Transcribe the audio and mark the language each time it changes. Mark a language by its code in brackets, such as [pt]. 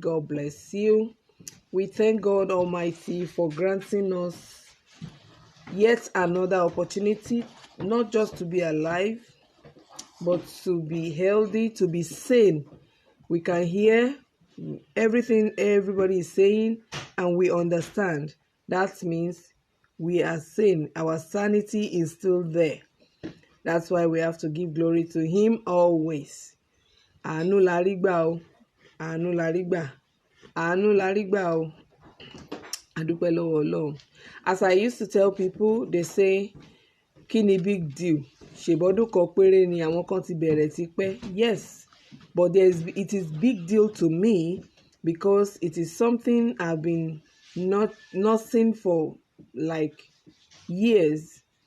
[en] God bless you. We thank God Almighty for granting us yet another opportunity, not just to be alive, but to be healthy, to be sane. We can hear everything everybody is saying and we understand. That means we are sane. Our sanity is still there. That's why we have to give glory to Him always. [yo] Àánú la rí gbà o, àánú la rí gbà, àánú la rí gbà o. Adúpẹ́ lọ́wọ́ Ọlọ́run. [en] As I used to tell people, they say, [yo] kí ni [en] big deal? [yo] Ṣèbọ́dún kan péré ni àwọn kan ti bẹ̀rẹ̀ tipẹ́. [en] Yes, but it is big deal to me because it is something I've been not seeing for like years.